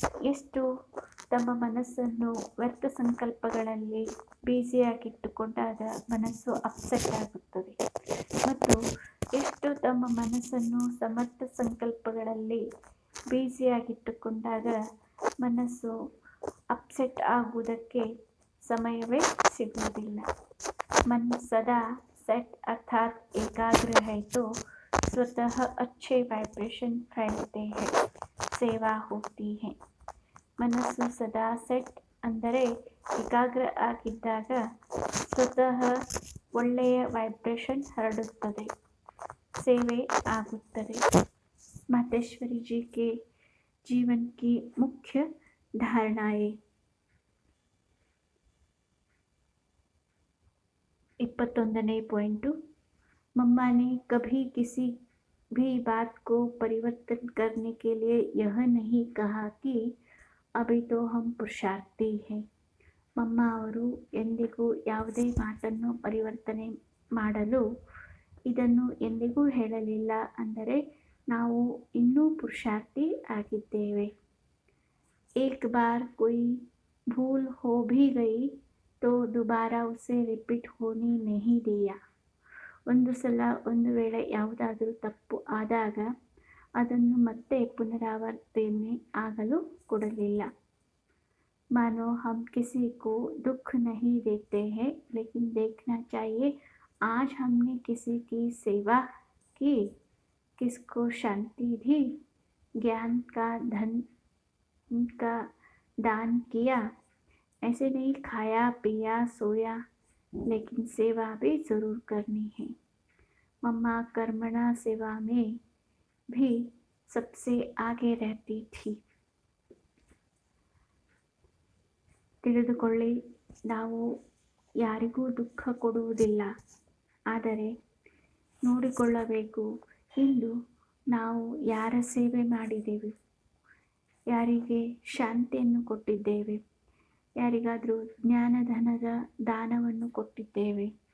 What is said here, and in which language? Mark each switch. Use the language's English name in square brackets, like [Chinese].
[Kannada] ಎಷ್ಟು ತಮ್ಮ ಮನಸ್ಸನ್ನು ವ್ಯರ್ಥ ಸಂಕಲ್ಪಗಳಲ್ಲಿ ಬ್ಯುಸಿಯಾಗಿಟ್ಟುಕೊಂಡಾಗ ಮನಸ್ಸು ಅಪ್ಸೆಟ್ ಆಗುತ್ತದೆ, ಮತ್ತು ಎಷ್ಟು ತಮ್ಮ ಮನಸ್ಸನ್ನು ಸಮರ್ಥ ಸಂಕಲ್ಪಗಳಲ್ಲಿ ಬ್ಯುಸಿಯಾಗಿಟ್ಟುಕೊಂಡಾಗ ಮನಸ್ಸು ಅಪ್ಸೆಟ್ ಆಗುವುದಕ್ಕೆ ಸಮಯವೇ ಸಿಗುವುದಿಲ್ಲ. [Hindi] मन सदा सेट अर्थात एकाग्र है तो स्वतः अच्छे वाइब्रेशन फैलते हैं, सेवा होती है. [Kannada] ಮನಸ್ಸು ಸದಾ ಸೆಟ್ ಅಂದರೆ ಏಕಾಗ್ರ ಆಗಿದ್ದಾಗ ಸ್ವತಃ ಒಳ್ಳೆಯ ವೈಬ್ರೇಷನ್ ಹರಡುತ್ತದೆ, ಸೇವೆ ಆಗುತ್ತದೆ. [Hindi] ಮಾತೇಶ್ವರಿ ಜಿ ಕೆ ಜೀವನ್ ಕಿ ಮುಖ್ಯ ಧಾರಣಾಯೇ. [Kannada] 21ನೇ ಪಾಯಿಂಟು, [Hindi] मम्मा ने कभी किसी भी बात को परिवर्तन करने के लिए यह नहीं कहा कि अभी तो हम पुरुषार्थी हैं. [Kannada] ಮಮ್ಮ ಅವರು ಎಂದಿಗೂ ಯಾವುದೇ ಮಾತನ್ನು ಪರಿವರ್ತನೆ ಮಾಡಲು ಇದನ್ನು ಎಂದಿಗೂ ಹೇಳಲಿಲ್ಲ, ಅಂದರೆ ನಾವು ಇನ್ನೂ ಪುರುಷಾರ್ಥಿ ಆಗಿದ್ದೇವೆ. [Hindi] एक बार कोई भूल हो भी गई तो दोबारा उसे रिपीट होने नहीं दिया. [Kannada] ಒಂದು ಸಲ ಒಂದು ವೇಳೆ ಯಾವುದಾದರೂ ತಪ್ಪು ಆದಾಗ ಅದನ್ನು ಮತ್ತೆ ಪುನರಾವರ್ತನೆ ಆಗಲು ಕೊಡಲಿಲ್ಲ. [Hindi] मानो हम किसी को दुख नहीं देते हैं, लेकिन देखना चाहिए आज हमने किसी की सेवा की, किसको शांति दी, ज्ञान का धन का दान किया. ऐसे नहीं खाया पिया सोया, लेकिन सेवा भी ज़रूर करनी है. मम्मा कर्मणा सेवा में भी सबसे आगे रहती थी. [Kannada] ತಿಳಿದುಕೊಳ್ಳಿ, ನಾವು ಯಾರಿಗೂ ದುಃಖ ಕೊಡುವುದಿಲ್ಲ, ಆದರೆ ನೋಡಿಕೊಳ್ಳಬೇಕು ಇಂದು ನಾವು ಯಾರ ಸೇವೆ ಮಾಡಿದೆವು, ಯಾರಿಗೆ ಶಾಂತಿಯನ್ನು ಕೊಟ್ಟಿದ್ದೇವೆ, ಯಾರಿಗಾದರೂ ಜ್ಞಾನಧನದ ದಾನವನ್ನು ಕೊಟ್ಟಿದ್ದೇವೆ.